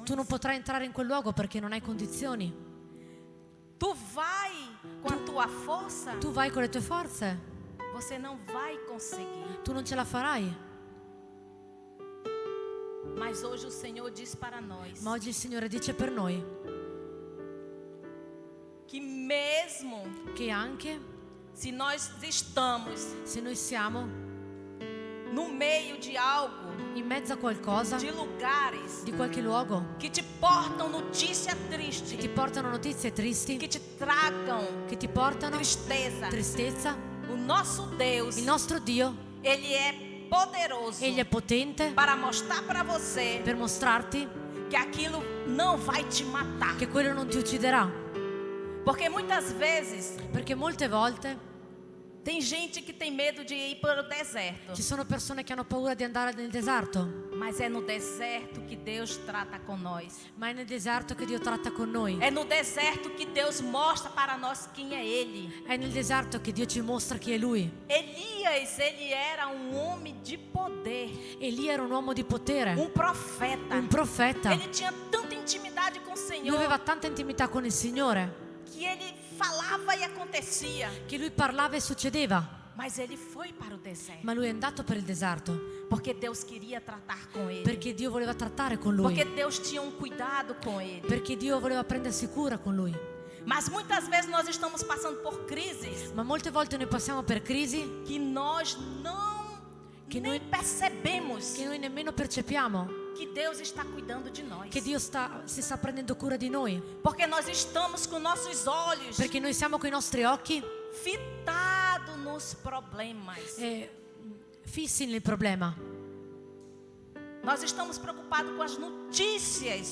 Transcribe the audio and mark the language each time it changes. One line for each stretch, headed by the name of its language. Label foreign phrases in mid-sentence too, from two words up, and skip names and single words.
Italian: tu non potrai entrare in quel luogo perché non hai condizioni.
Portuguese: Tu vai com a tua força,
Italian: Tu vai con le tue forze,
Portuguese: você não vai conseguir.
Italian: tu non ce la farai.
Portuguese: Mas hoje o Senhor diz para nós
Italian: Ma oggi il Signore dice per noi
Portuguese: que mesmo
Italian: che anche
Portuguese: se nós estamos
Italian: se noi siamo
Portuguese: no meio de algo,
Italian: in mezzo a qualcosa,
Portuguese: de lugares
Italian: di qualche luogo
Portuguese: que te portam notícia
Italian: che triste, ti portano notizie tristi,
Portuguese: que te tragam
Italian: che ti portano
Portuguese: tristeza,
Italian: tristezza,
Portuguese: o nosso Deus,
Italian: il nostro Dio,
Portuguese: Ele é poderoso
Italian: Egli è potente
Portuguese: para mostrar para você
Italian: per mostrarti
Portuguese: que aquilo não vai te matar.
Italian: che quello non ti ucciderà.
Portuguese: Porque muitas vezes
Italian: Perché molte volte
Portuguese: tem gente que tem medo de ir para o deserto,
Italian: ci sono persone che hanno paura di andare nel deserto,
Portuguese: mas é no deserto que Deus trata com nós.
Italian: ma è nel deserto che Dio tratta con noi.
Portuguese: É no deserto que Deus mostra para nós quem é Ele.
Italian: È nel deserto che Dio ci mostra chi è Lui.
Portuguese: Elias, ele era um homem de poder,
Italian: Elia era un uomo di potere,
Portuguese: profeta.
Italian: un profeta.
Portuguese: Ele tinha tanta intimidade com o
Italian: Lui
Portuguese: Senhor
Italian: aveva tanta intimità con il Signore
Portuguese: que ele falava e acontecia.
Italian: che lui parlava e succedeva.
Portuguese: Mas ele foi para o deserto
Italian: Ma lui è andato per il deserto
Portuguese: porque Deus queria tratar com ele.
Italian: perché Dio voleva trattare con
Portuguese: Porque
Italian: lui,
Portuguese: Deus tinha um cuidado com ele.
Italian: perché Dio voleva prendersi cura con lui.
Portuguese: Mas muitas vezes nós estamos passando por crises
Italian: Ma molte volte noi passiamo per crisi
Portuguese: que nós Que nem percebemos
Italian: che noi nemmeno percepiamo
Portuguese: que Deus está cuidando de nós.
Italian: che Dio si sta prendendo cura di noi,
Portuguese: Porque nós estamos com nossos olhos
Italian: perché noi siamo con i nostri occhi
Portuguese: fitados nos problemas.
Italian: fissi nel problema.
Portuguese: Nós estamos preocupados com as notícias.